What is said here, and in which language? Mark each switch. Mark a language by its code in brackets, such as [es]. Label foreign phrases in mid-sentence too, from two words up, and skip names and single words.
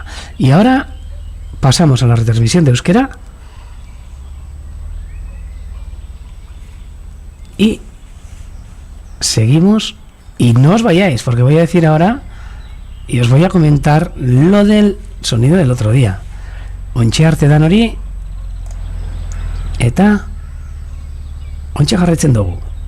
[es] Y ahora pasamos a la retransmisión de euskera y seguimos. Y no os vayáis, porque voy a decir ahora y os voy a comentar lo del sonido del otro día. [eu] Ontxe arte dan hori eta ontxe jarraitzen dugu.